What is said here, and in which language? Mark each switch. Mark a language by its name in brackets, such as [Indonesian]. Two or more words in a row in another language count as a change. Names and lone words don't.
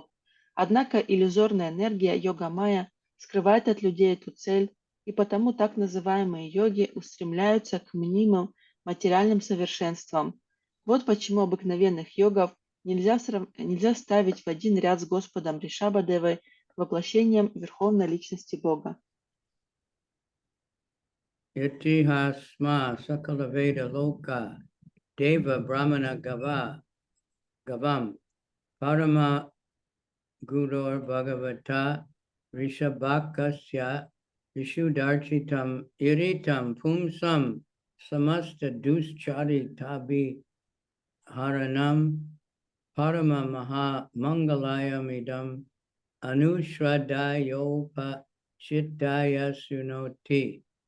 [Russian] Однако иллюзорная энергия йога-майя скрывает от людей эту цель, и потому так называемые йоги устремляются к мнимым материальным совершенствам. Вот почему обыкновенных йогов нельзя ставить в один ряд с Господом Ṛṣabhadevой, воплощением Верховной Личности Бога. [Sanskrit] Itihasma sakala veda loka deva brahmana gavam parama gurur bhagavata Ṛṣabhakasya vishudarchitam iritam pumsam samasta duschari tabi haranam parama maha mangalayamidam anushradhayopa chittaya sunoti